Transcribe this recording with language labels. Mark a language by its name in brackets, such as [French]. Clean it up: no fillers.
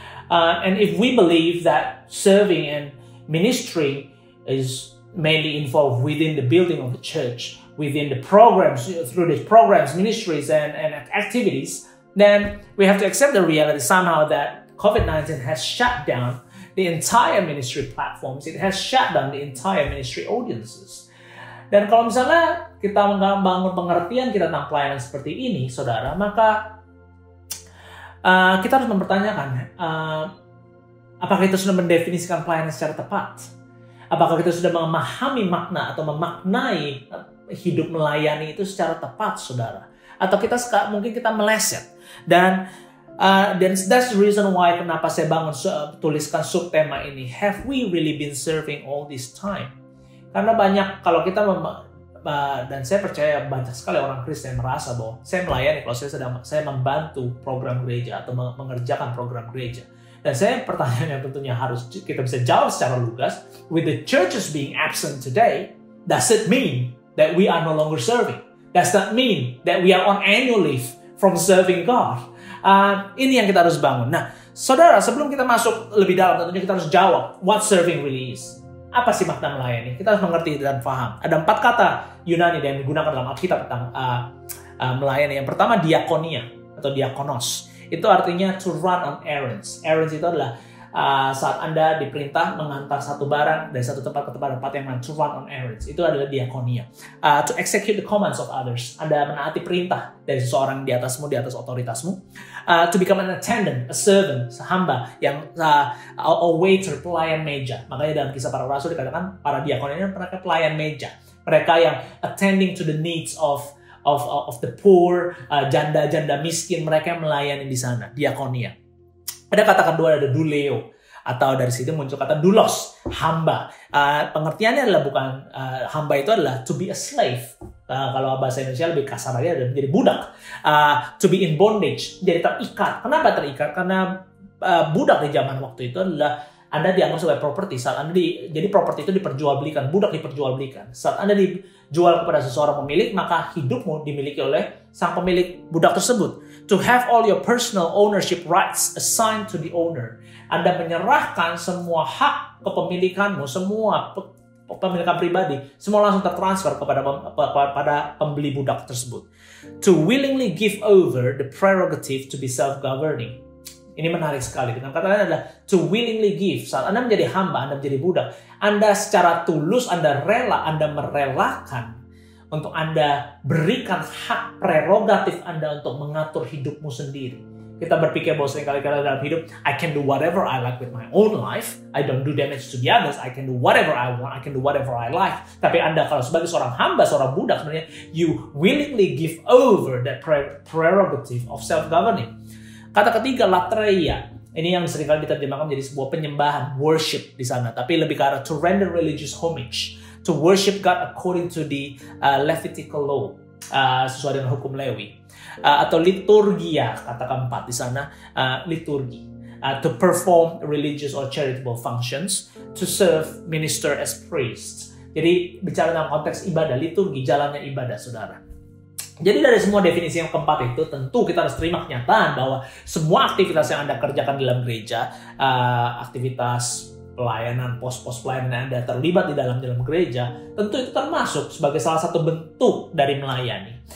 [English] And if we believe that serving and ministry is mainly involved within the building of the church, within the programs, through the programs, ministries, and activities, then we have to accept the reality somehow that COVID-19 has shut down the entire ministry platforms. It has shut down the entire ministry audiences. [Indonesian] Dan kalau misalnya kita membangun pengertian kita tentang pelayanan seperti ini, saudara, maka kita harus mempertanyakan, apakah kita sudah mendefinisikan pelayanan secara tepat? Apakah kita sudah memahami makna atau memaknai hidup melayani itu secara tepat, saudara? Atau mungkin kita meleset. Dan [English] that's the reason why [Indonesian] kenapa saya tuliskan subtema ini. [English] Have we really been serving all this time? [Indonesian] Karena banyak, kalau kita dan saya percaya banyak sekali orang Kristen merasa bahwa saya melayani kalau saya membantu program gereja atau mengerjakan program gereja. Dan pertanyaan yang tentunya harus kita bisa jawab secara lugas, [English] with the churches being absent today, does it mean that we are no longer serving? Does that mean that we are on annual leave from serving God? [Indonesian] Ini yang kita harus bangun. Nah, saudara, sebelum kita masuk lebih dalam, tentunya kita harus jawab [English] what serving really is. [Indonesian] Apa sih makna melayani? Kita harus mengerti dan paham. Ada 4 kata Yunani yang digunakan dalam Alkitab tentang melayani. Yang pertama diakonia atau diakonos. Itu artinya [English] to run on errands. [Indonesian] Errands itu adalah saat Anda diperintah mengantar satu barang dari satu tempat ke tempat yang lain. [English] To run on errands. [Indonesian] Itu adalah diakonia. [English] To execute the commands of others. [Indonesian] Anda menaati perintah dari seseorang di atasmu, di atas otoritasmu. [English] To become an attendant, a servant, [Indonesian] hamba, yang [English] a waiter, [Indonesian] pelayan meja. Makanya dalam Kisah Para Rasul dikatakan para diakon ini mereka pelayan meja. Mereka yang [English] attending to the needs of the poor, [Indonesian] janda-janda miskin, mereka yang melayani di sana, diakonia. Ada kata kedua, ada duleo, atau dari situ muncul kata doulos, hamba. Pengertiannya adalah bukan hamba itu adalah to be a slave. Kalau bahasa Indonesia lebih kasar lagi adalah menjadi budak. [English] To be in bondage, [Indonesian] jadi terikat. Kenapa terikat? Karena budak di zaman waktu itu adalah Anda dianggap sebagai properti. Jadi properti itu diperjualbelikan, budak diperjualbelikan. Saat Anda dijual kepada seseorang pemilik, maka hidupmu dimiliki oleh sang pemilik budak tersebut. [English] To have all your personal ownership rights assigned to the owner. [Indonesian] Anda menyerahkan semua hak kepemilikanmu, semua pemilikan pribadi, semua langsung tertransfer kepada pembeli budak tersebut. [English] To willingly give over the prerogative to be self-governing. [Indonesian] Ini menarik sekali. Dengan kata lain adalah [English] to willingly give. [Indonesian] Saat Anda menjadi hamba, Anda menjadi budak, Anda secara tulus, Anda rela, Anda merelakan untuk Anda berikan hak prerogatif Anda untuk mengatur hidupmu sendiri. Kita berpikir bahwa seringkali dalam hidup, [English] I can do whatever I like with my own life. I don't do damage to the others. I can do whatever I want. I can do whatever I like. [Indonesian] Tapi Anda kalau sebagai seorang hamba, seorang budak, sebenarnya [English] you willingly give over that prerogative of self-governing. [Indonesian] Kata ketiga, latreia. Ini yang seringkali diterjemahkan menjadi sebuah penyembahan, worship di sana. Tapi lebih ke arah [English] to render religious homage. To worship God according to the Levitical law. [Indonesian] Sesuai dengan hukum Lewi. Atau liturgia, kata keempat di sana. Liturgi. [English] To perform religious or charitable functions. To serve, minister as priests. [Indonesian] Jadi bicara dalam konteks ibadah, liturgi, jalannya ibadah, saudara. Jadi dari semua definisi yang keempat itu, tentu kita harus terima kenyataan bahwa semua aktivitas yang Anda kerjakan dalam gereja, aktivitas pelayanan, pos-pos pelayanan yang Anda terlibat di dalam gereja, tentu itu termasuk sebagai salah satu bentuk dari melayani.